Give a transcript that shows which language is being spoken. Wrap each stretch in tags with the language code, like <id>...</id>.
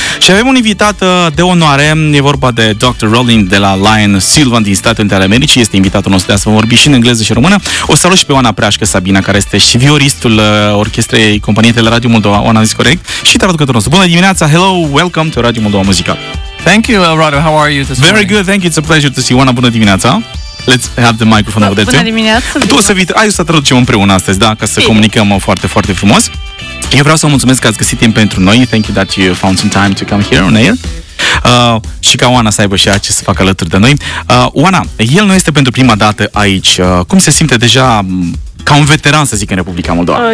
<ro>Și avem un invitat de onoare. E vorba de Dr. Rowling de la Lion Sylvan din Statele Unite ale Americii. Este invitatul nostru de astăzi. Vom vorbi și în engleză și în română. O salut și pe Oana Preașcă, Sabina, care este și vioristul orchestrei companiei de la Radio Moldova. Oana, zis corect? Și traducătorul nostru. Bună dimineața!</ro> <en>Hello! Welcome to Radio Moldova Muzica! Thank you, Elrado. How are you this Very morning? Good. Thank you. It's a pleasure to see you. Oana,</en> <ro>bună dimineața!</ro> <en>Let's have the microphone over there.</en> <ro>Bună dimineața! Tu o să vii... Hai, o să traducem împreună astăzi, da? Ca să comunicăm foarte, foarte frumos. Eu vreau să vă mulțumesc că ați găsit timp pentru noi.</ro> <en>Thank you that you found some time to come here on air.</en> <ro>Și ca Oana să aibă și ea ce să facă alături de noi. Oana, el nu este pentru prima dată aici. Cum se simte deja ca un veteran, să zic, în Republica Moldova?</ro>